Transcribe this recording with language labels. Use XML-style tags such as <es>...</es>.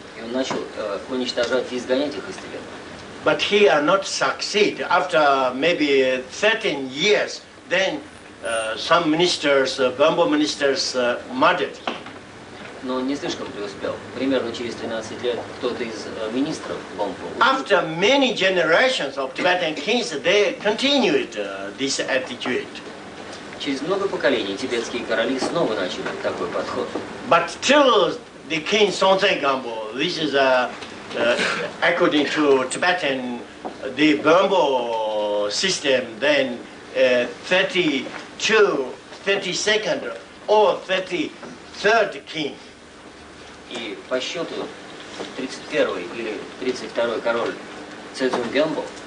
<ru>И он начал уничтожать и изгонять их из Тибета.</ru> <en>But he not succeed. After maybe 13 years, then some ministers, Bambo ministers, murdered him.</en> <ru>Но он не слишком преуспел. Примерно через 13 лет кто-то из министров Бомбо.</ru> <en>After many generations of Tibetan kings, they continued this attitude.</en> <ru>Через много поколений тибетские короли снова начали такой подход.</ru> <en>But till the king Songtsen Gampo, this is according to Tibetan, the Bambo system, then 32nd or 33rd king.</en> <ru>И по счету 31-й или 32-й король Цзун Гямбо,</ru>